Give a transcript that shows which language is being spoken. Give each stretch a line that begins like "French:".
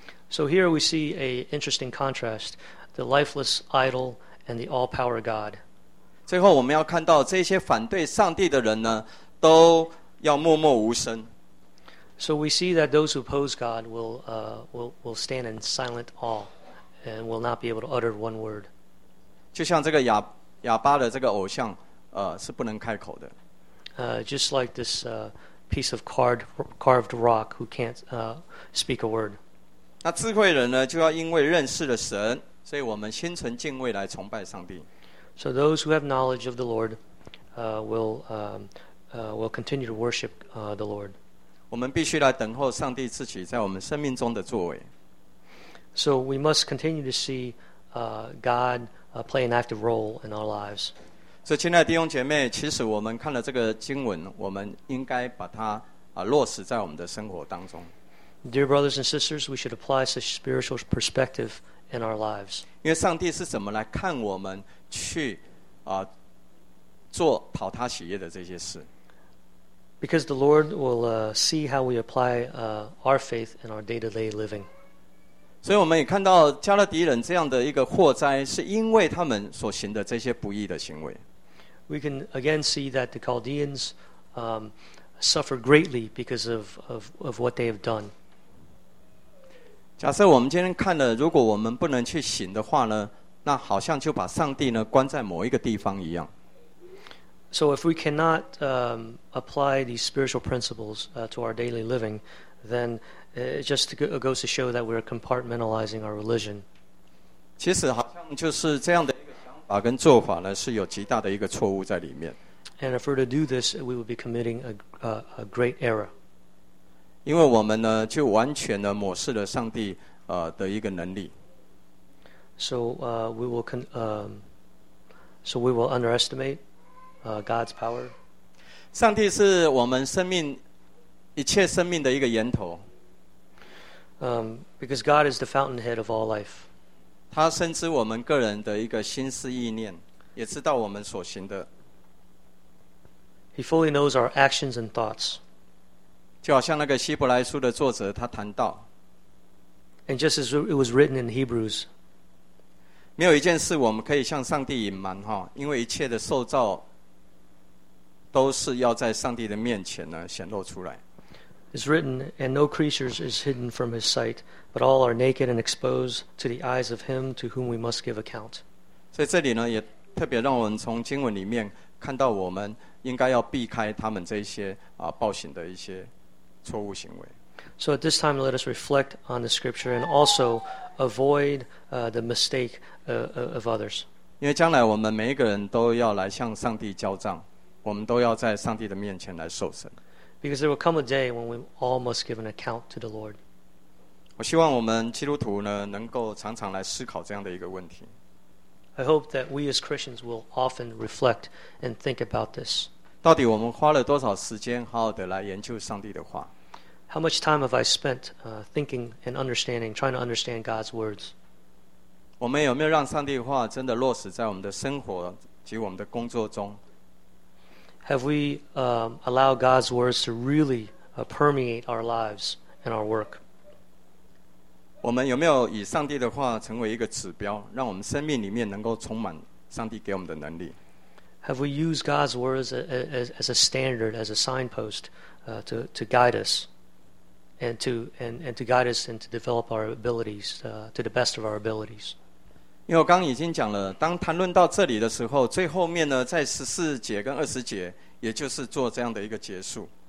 English: So here we see an interesting contrast, the lifeless idol and the all-power God.
Chinese: 最后我们要看到这些反对上帝的人呢，都要默默无声。
English: So we see that those who oppose God will stand in silent awe and will not be able to utter one word.
Chinese: 就像这个哑巴的这个偶像，是不能开口的。
English: Just like this piece of carved rock who can't speak a word.
Chinese: 那智慧人呢，就要因为认识了神，所以我们心存敬畏来崇拜上帝。
English: So those who have knowledge of the Lord, will continue to worship the Lord.
Chinese: 我们必须来等候上帝自己在我们生命中的作为。
English: So we must continue to see God play an active role in our lives.
Chinese: 所以，亲爱的弟兄姐妹，其实我们看了这个经文，我们应该把它落实在我们的生活当中。
English: Dear brothers and sisters, we should apply such spiritual perspective in our lives.
Chinese: 因为上帝是怎么来看我们去做讨他喜悦的这些事。
English: Because the Lord will see how we apply our faith in our day-to-day living.
Chinese: 所以我们也看到加勒底人这样的一个祸灾，是因为他们所行的这些不义的行为。
English: We can again see that the Chaldeans suffer greatly because of what they have done.
Chinese: 假设我们今天看了，如果我们不能去醒的话呢，那好像就把上帝呢关在某一个地方一样。
English: So if we cannot apply these spiritual principles to our daily living, then it just goes to show that we're compartmentalizing our religion.
Chinese: 其实好像就是这样的一个想法跟做法呢，是有极大的一个错误在里面。
English: And if we were to do this, we would be committing a great error.
Chinese: 因为我们呢，就完全的抹视了上帝的一个能力。
English: So we will underestimate God's power.
Chinese: 上帝是我们生命一切生命的一个源头。
English: Because God is the fountainhead of all life.
Chinese: 他深知我们个人的一个心思意念，也知道我们所行的。
English: He fully knows our actions and thoughts.
Chinese: 就好像那个希伯来书的作者他谈到。
English: And just as it was written in Hebrews.
Chinese: 没有一件事我们可以向上帝隐瞒，因为一切的受造都是要在上帝的面前呢显露出来。
English: It's written, and no creature is hidden from his sight, but all are naked and exposed to the eyes of him to whom we must give account.
Chinese: 所以这里呢也特别让我们从经文里面看到我们应该要避开他们这些报应的一些错误行为。
English: So at this time, let us reflect on the scripture and also avoid the mistake of others.
Chinese: 因为将来我们每一个人都要来向上帝交账，我们都要在上帝的面前来受审。
English: Because there will come a day when we all must give an account to the Lord.
Chinese: 我希望我们基督徒呢，能够常常来思考这样的一个问题。
English: I hope that we as Christians will often reflect and think about this.
Chinese: 到底我们花了多少时间好好的来研究上帝的话？
English: How much time have I spent thinking and understanding, trying to understand God's words?
Chinese: 我们有没有让上帝的话真的落实在我们的生活及我们的工作中？
English: Have we allowed God's words to really permeate our lives and our work?
Chinese: 我们有没有以上帝的话成为一个指标，让我们生命里面能够充满上帝给我们的能力？
English: Have we used God's words as a standard, as a signpost to guide us? And to guide us and to develop our abilities to the best of our abilities.
Chinese: 因为我刚已经讲了，当谈论到这里的时候，最后面呢，在十四节跟二十节，也就是做这样的一个结束。